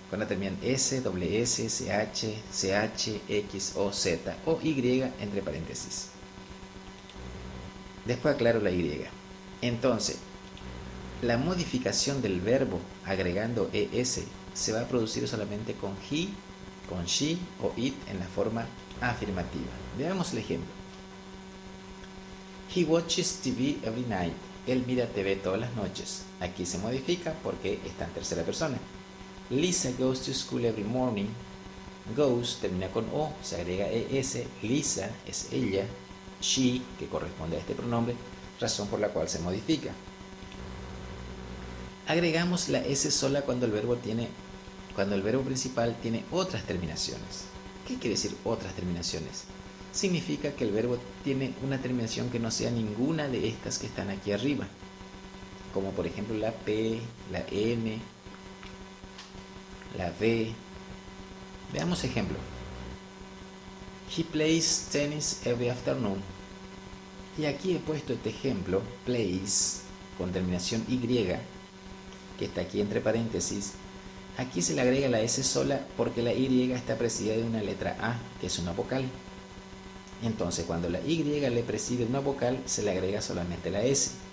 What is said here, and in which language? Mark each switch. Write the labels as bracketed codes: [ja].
[es] Cuando terminan S, S, SH, CH, X o Z o Y entre paréntesis. Después aclaro la Y. Entonces, la modificación del verbo agregando ES se va a producir solamente con he, con she o it en la forma afirmativa. Veamos el ejemplo. [en] He watches TV every night. [es] Él mira TV todas las noches. Aquí se modifica porque está en tercera persona. [en] Lisa goes to school every morning. [es] Goes termina con O, se agrega ES. Lisa es ella. She, que corresponde a este pronombre, razón por la cual se modifica. Agregamos la S sola cuando el verbo principal tiene otras terminaciones. ¿Qué quiere decir otras terminaciones? Significa que el verbo tiene una terminación que no sea ninguna de estas que están aquí arriba, como por ejemplo la P, la N, la V. Veamos ejemplo. [en] He plays tennis every afternoon. [es] Y aquí he puesto este ejemplo, plays, con terminación Y, que está aquí entre paréntesis. Aquí se le agrega la S sola porque la Y está precedida de una letra A, que es una vocal. Entonces, cuando la Y le preside una vocal, se le agrega solamente la S.